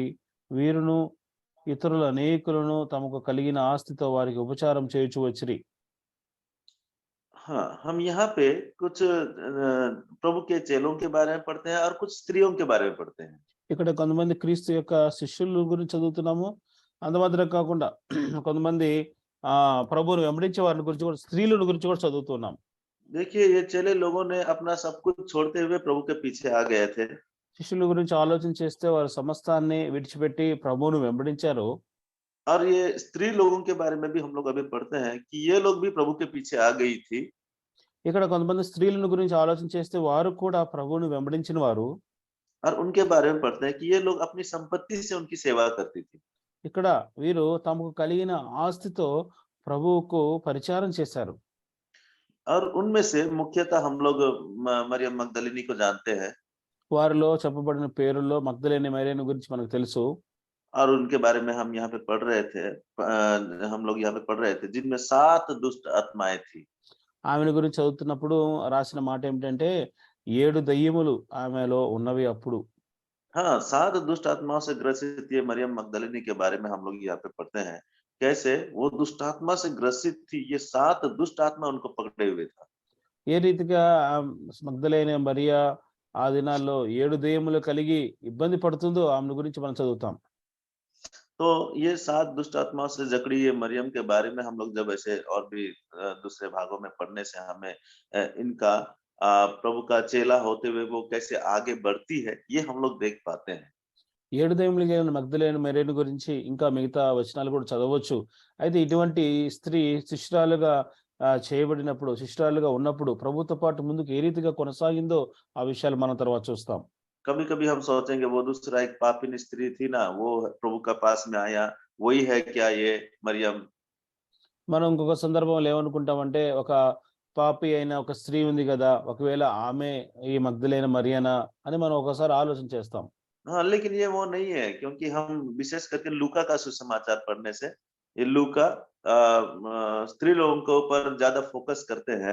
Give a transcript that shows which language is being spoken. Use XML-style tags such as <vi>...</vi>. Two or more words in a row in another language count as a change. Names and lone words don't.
<te>వీరును ఇతరుల అనేకులను తమకు కలిగిన ఆస్తితో వారికి ఉపచారం చేయుచు వచ్చిరి.</te> <hi>हाँ, हम यहाँ पे कुछ प्रभु के चेलों के बारे में पढ़ते हैं और कुछ स्त्रियों के बारे में पढ़ते हैं।</hi> <te>ఇక్కడ కొంతమంది క్రీస్తు యొక్క శిష్యుల గురించి చదువుతున్నాము. అంత మాత్రం కాకుండా కొంతమంది ప్రభువును వెంబడించే వారి గురించి కూడా స్త్రీల గురించి కూడా చదువుతున్నాం.</te> <hi>देखिए ये चेले लोगों ने अपना सब कुछ छोड़ते हुए प्रभु के पीछे आ गए थे।</hi> <te>శిష్యుల గురించి ఆలోచన చేస్తే వారు సమస్తాన్ని విడిచిపెట్టి ప్రభువును వెంబడించారు.</te> <hi>और ये स्त्री लोगों के बारे में भी हम लोग अभी पढ़ते हैं कि ये लोग भी प्रभु के पीछे आ गई थी।</hi> <te>ఇక్కడ కొంతమంది స్త్రీలను గురించి ఆలోచన చేస్తే వారు కూడా ప్రభువును వెంబడించిన వారు.</te> <hi>और उनके बारे में पढ़ते हैं कि ये लोग अपनी संपत्ति से उनकी सेवा करती थी।</hi> <te>ఇక్కడ వీరు తమకు కలిగిన ఆస్తితో ప్రభువుకు పరిచారం చేశారు.</te> <hi>और उनमें से मुख्यतः हम लोग मरियम मगदलिनी को जानते हैं।</hi> <te>వారిలో చెప్పబడిన పేరుల్లో మగ్దలేనే మరియను గురించి మనకు తెలుసు.</te> <hi>और उनके बारे में हम यहाँ पे पढ़ रहे थे, हम लोग यहाँ पे पढ़ रहे थे जिनमें 7 दुष्ट आत्माएं थी।</hi> <te>ఆమెను గురించి చదువుతున్నప్పుడు రాసిన మాట ఏమిటంటే 7 దయ్యములు ఆమెలో ఉన్నవి అప్పుడు.</te> <hi>हाँ, 7 दुष्ट आत्माओं से ग्रसित ये मरियम मगदलिनी के बारे में हम लोग यहाँ पे पढ़ते हैं कैसे वो दुष्ट आत्मा से ग्रसित थी। ये 7 दुष्ट आत्मा उनको पकड़े हुए था।</hi> <te>ఏ రీతిగా మగ్దలేనే మరియా ఆ దినాల్లో 7 దయ్యములు కలిగి ఇబ్బంది పడుతుందో ఆమె గురించి మనం చదువుతాం.</te> <hi>तो ये 7 दुष्ट आत्माओं से जकड़ी ये मरियम के बारे में हम लोग जब ऐसे और भी दूसरे भागों में पढ़ने से हमें इनका प्रभु का चेला होते हुए वो कैसे आगे बढ़ती है ये हम लोग देख पाते हैं।</hi> <te>7 దయ్యములు కలిగిన మగ్దలేనే మరియను గురించి ఇంకా మిగతా వచనాలు కూడా చదవచ్చు. అయితే ఇటువంటి స్త్రీ శిష్యురాలుగా చేయబడినప్పుడు, శిష్యురాలుగా ఉన్నప్పుడు ప్రభుతో పాటు ముందుకు ఏ రీతిగా కొనసాగిందో ఆ విషయాలు మనం తర్వాత చూస్తాం.</te> <hi>कभी कभी हम सोचेंगे वो दूसरा एक पापिनी स्त्री थी ना, वो प्रभु का पास में आया, वही है क्या ये मरियम?</hi> <te>మనం ఇంకొక సందర్భంలో ఏమనుకుంటామంటే, ఒక పాపి అయిన ఒక స్త్రీ ఉంది గదా! ఒకవేళ ఆమె ఈ మగ్దలేన మరియనా అని మనం ఒకసారి ఆలోచన చేస్తాం.</te> <hi>हाँ, लेकिन ये वो नहीं है, क्योंकि हम विशेष करके लूका का सुसमाचार पढ़ने से ये लूका स्त्री लोगों के ऊपर ज्यादा फोकस करते हैं।</hi>